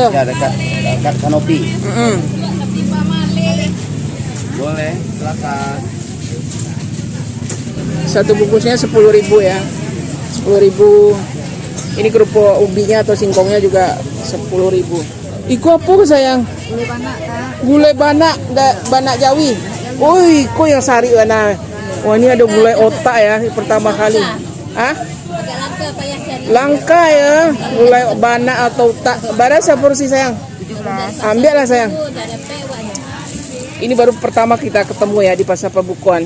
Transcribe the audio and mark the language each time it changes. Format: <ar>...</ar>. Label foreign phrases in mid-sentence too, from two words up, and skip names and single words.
<id>Ya dekat kanopi. Mm-mm. Boleh, silakan. Satu bungkusnya 10.000 ya. 10.000. Ini kerupuk ubinya atau singkongnya juga 10.000. Iku apa sayang? Boleh banyak, Kak.</id> <min>Gulai banak, banak Jawi. Oi, kok yang sari mana?</min> <id>Wah, ini ada gulai otak ya, pertama kali. Hah? Langka ya, gulai banak atau otak. Berapa porsi sayang? 17. Ambil lah sayang. Ini baru pertama kita ketemu ya di Pasar Pabukuan.</id>